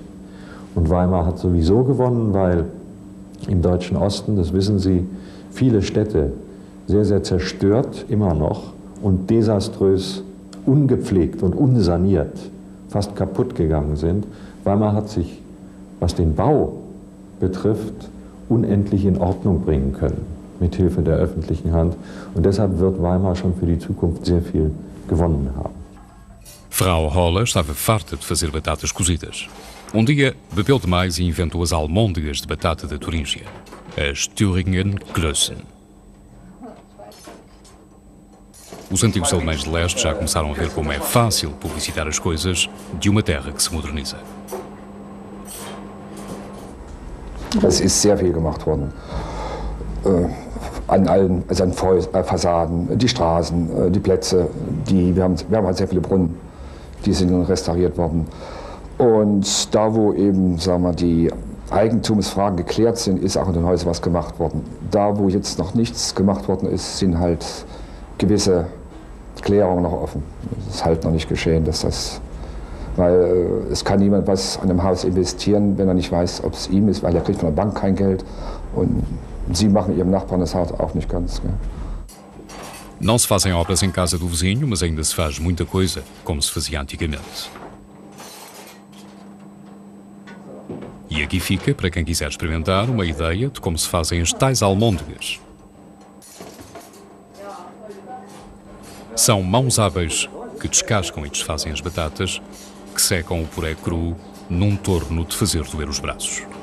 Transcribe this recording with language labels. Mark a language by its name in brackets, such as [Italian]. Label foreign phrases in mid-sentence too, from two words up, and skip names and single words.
[German] Und Weimar hat sowieso gewonnen, weil im deutschen Osten, das wissen Sie, viele Städte sehr, sehr zerstört immer noch und desaströs ungepflegt und unsaniert fast kaputt gegangen sind. Weimar hat sich, was den Bau betrifft, unendlich in Ordnung bringen können, mit Hilfe der öffentlichen Hand. Und deshalb wird Weimar schon für die Zukunft sehr viel gewonnen haben. [Portuguese] Frau Holle estava farta de fazer batatas cozidas. Dia bebeu demais e inventou as almôndegas de batata da Turíngia, as [German] Thüringen Klößen. [Portuguese] Os antigos alemães de leste já começaram a ver como é fácil publicitar as coisas de uma terra que se moderniza. [German] Es ist sehr viel gemacht worden. An allen, also an Fassaden, die Straßen, die Plätze, wir haben halt sehr viele Brunnen, die sind restauriert worden. Und da, wo eben, sagen wir, die Eigentumsfragen geklärt sind, ist auch in den Häusern was gemacht worden. Da, wo jetzt noch nichts gemacht worden ist, sind halt gewisse Klärungen noch offen. Das ist halt noch nicht geschehen, weil es kann niemand was an einem Haus investieren, wenn er nicht weiß, ob es ihm ist, weil er kriegt von der Bank kein Geld und sie machen ihrem Nachbarn das Haus auch nicht ganz. Gell? [Portuguese] Não se fazem obras em casa do vizinho, mas ainda se faz muita coisa, como se fazia antigamente. E aqui fica, para quem quiser experimentar, uma ideia de como se fazem as tais almôndegas. São mãos hábeis que descascam e desfazem as batatas, que secam o puré cru num torno de fazer doer os braços.